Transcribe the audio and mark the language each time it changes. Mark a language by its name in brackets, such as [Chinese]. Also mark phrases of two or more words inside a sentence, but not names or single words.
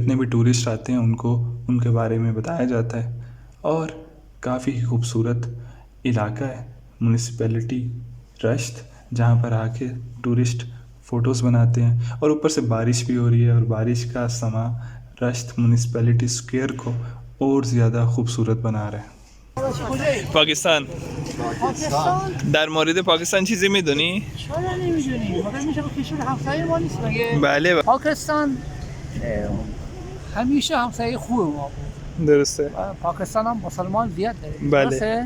[Hindi] जितने भी टूरिस्ट आते हैं उनको उनके बारे में बताया जाता है और काफ़ी खूबसूरत इलाका है म्यूनिसिपैलिटी रश्त, जहाँ पर आके टूरिस्ट फ़ोटोज़ बनाते हैं और ऊपर से बारिश भी हो रही है और बारिश का समा रश्त म्यूनिसिपैलिटी स्क्वायर को और ज़्यादा खूबसूरत बना रहा है। [Persian] پاکستان در مورد پاکستان چیزی میدونی؟ چرا نمیدونی؟ مگر میشه با کشور همسایه ما نیست مگه؟ بله پاکستان همیشه همسایه خوبه ما بود. درسته. پاکستان هم مسلمان زیاد داره. بله درسته؟